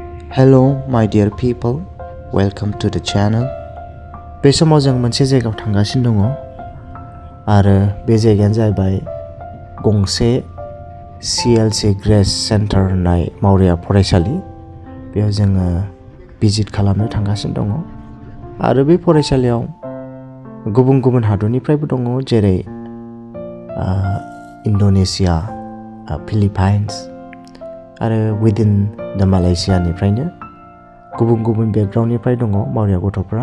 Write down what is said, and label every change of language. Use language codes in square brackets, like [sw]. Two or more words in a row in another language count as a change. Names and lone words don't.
[en] Hello my dear people, welcome to the channel. [brx] बे समाव जों मोनसे जायगायाव थांगासिनो दङ आरो बे जायगायानो जाहैबाय गंसे CLC ग्रेस सेन्टार होननाय मावरिया फरायसालि। बेयाव जोङो भिजिट खालामनो थांगासिनो दङ आरो बे फरायसालियाव गुबुन गुबुन हादरनिफ्रायबो दङ, जेरै इन्डोनेशिया, फिलिपाइन्स आरो [en] within the [brx] मालयेशियानिफ्रायनो गुबुन गुबुन बेकग्राउन्डनिफ्राय दङ मावरिया गथ'फ्रा।